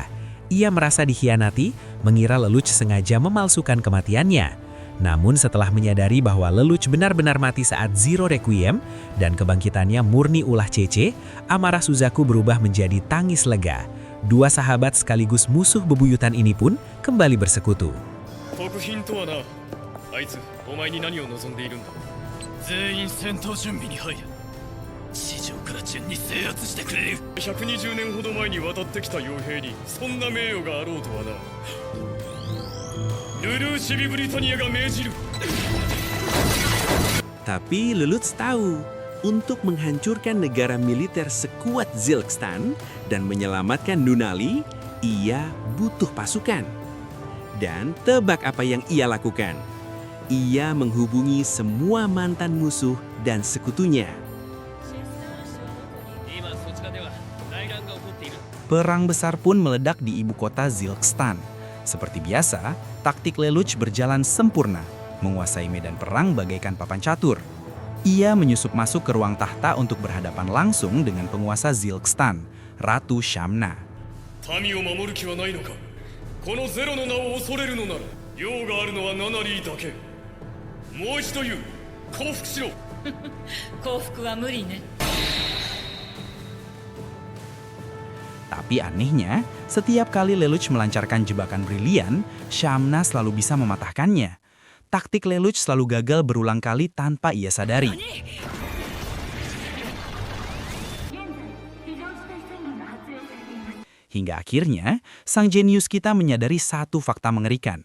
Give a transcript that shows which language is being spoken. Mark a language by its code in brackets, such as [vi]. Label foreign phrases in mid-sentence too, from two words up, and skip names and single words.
[id] Ia merasa dikhianati, mengira Lelouch sengaja memalsukan kematiannya. Namun setelah menyadari bahwa Lelouch benar-benar mati saat Zero Requiem dan kebangkitannya murni ulah CC, amarah Suzaku berubah menjadi tangis lega. Dua sahabat sekaligus musuh bebuyutan ini pun kembali bersekutu. [ja] 特品とはな、あいつお前に何を望んでいるんだ。全員戦闘準備に入る。地上から順に制圧してくれる。120年ほど前に渡ってきた傭兵にそんな名誉があろうとはな。ルルーシビブリタニアが命じる。 [id] Tapi Lelouch tahu, untuk menghancurkan negara militer sekuat Zilkstan dan menyelamatkan Nunali, ia butuh pasukan. Dan tebak apa yang ia lakukan? Ia menghubungi semua mantan musuh dan sekutunya. Perang besar pun meledak di ibu kota Zilkstan. Seperti biasa, taktik Lelouch berjalan sempurna, menguasai medan perang bagaikan papan catur. Ia menyusup masuk ke ruang tahta untuk berhadapan langsung dengan penguasa Zilkstan, Ratu Shamna. [ja] 民を守る気はないのか。このゼロの名を恐れるのなら、用があるのはナナリーだけ。もう一度言う、降伏しろ。降伏は無理ね。 [id] Tapi anehnya, setiap kali Lelouch melancarkan jebakan brilian, Shamna selalu bisa mematahkannya. Taktik Lelouch selalu gagal berulang kali tanpa ia sadari. Hingga akhirnya, sang jenius kita menyadari satu fakta mengerikan.